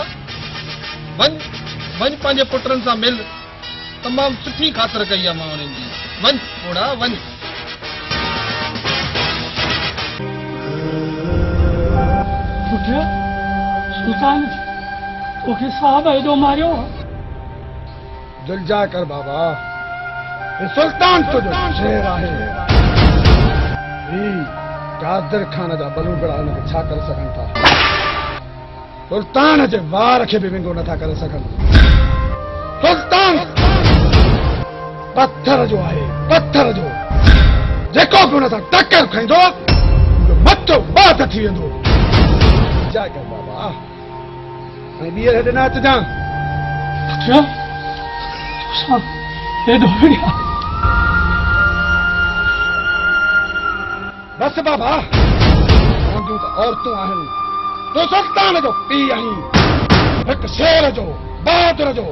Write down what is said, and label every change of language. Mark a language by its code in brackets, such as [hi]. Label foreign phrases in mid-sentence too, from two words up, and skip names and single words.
[sd] वञ वञ पंहिंजे पुटनि सां मिल। तमामु सुठी ख़ातिर कई आहे मां उन्हनि जी। वञ थोड़ा वञ। पुट सुल्तान तोखे साहब एॾो मारियो? दिल जा कर बाबा, ये सुल्तान तुझो शेर आहे। कादिर खान जा बलूगड़ा हुनखे छा करे सघनि था। सुल्तान जे वार खे बि विंगो नथा करे सघनि। सुल्तान पत्थर जो आहे, पत्थर जो जेको बि हुन सां टकर खाईंदो मथो बात थी वेंदो। जय कर बाबा ऐं ॿीहर हेॾे न अचिजांइ। बस बाबा मुंहिंजूं त औरतूं आहिनि, तूं सुल्तान जो पीउ आहीं, हिकु शेर जो बहादुर जो।